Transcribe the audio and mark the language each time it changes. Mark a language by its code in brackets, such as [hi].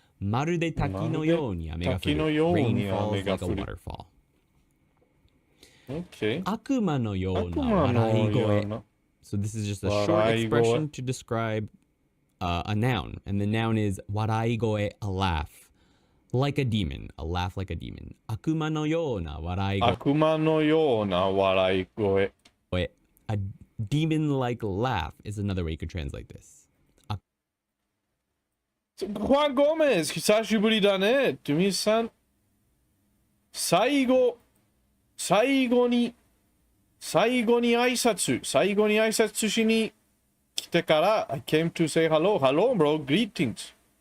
[ja] まるで滝のように雨が降る。 [en] Rain falls like a waterfall. Okay. [ja] 悪魔のような笑い声。 [en] So this is just a short expression to describe a noun. And the noun is 笑い声, a laugh. Like a demon. A laugh like a demon. [ja] 悪魔のような笑い声。悪魔のような笑い声。 [en] A demon-like laugh is another way you could translate this. [ja] Juan Gomez, 久しぶりだね。トゥミさん。最後に最後に挨拶しに来てから、 [en] I came to say hello. Hello, bro. Greetings.